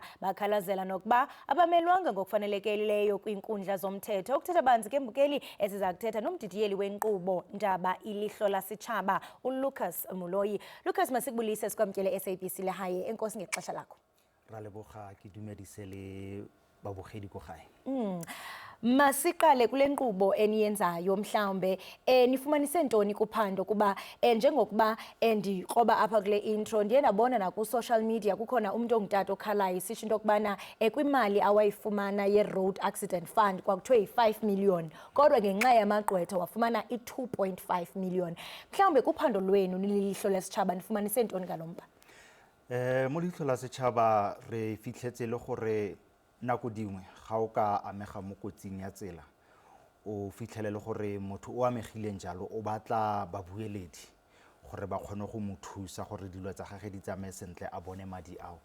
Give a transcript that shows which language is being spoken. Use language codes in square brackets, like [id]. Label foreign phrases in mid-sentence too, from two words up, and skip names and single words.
[xh] Bakhalazela nokuba abamelwanga ngokufanelekileyo kwiinkundla zomthetho. Ukuthetha banzi ke Mbukeli esiza kuthetha nomdidiyeli wenkqubo ndaba ilihlo lasitshaba uLucas Muloyi. Lucas, masikubulise sikwamkele SABC lehaye. Enkosi ngexesha lakho. [tn] Raleboga ke dumedise le babogedi ko gae. [xh] Masiqale kule nkqubo eniyenzayo mhlawumbe nifumanise ntoni kuphando kuba njengokuba ndikroba apha kule intro ndiye ndabona na ku [en] social media [xh] kukhona umuntu ongutata okhalayo sisho into kubana kwimali awayifumana ye [en] road accident fund [xh] kwakuthiwe yi5 million kodwa ngenxa yamagqwetha wafumana i2.5 million. Mhlawumbe kuphando lwenu nililihlo lesitshaba nifumanise ntoni ngalomba? [tn] Mo lihlo la setšhaba re fitlhetse le gore nako dingwe ga o ka amega mo kotsing ya tsela o fitlhele le gore motho o amegileng jalo o batla babueledi gore ba kgone go mo thusa gore dilo tsa gagwe di tsamaye sentle a bone madi ao.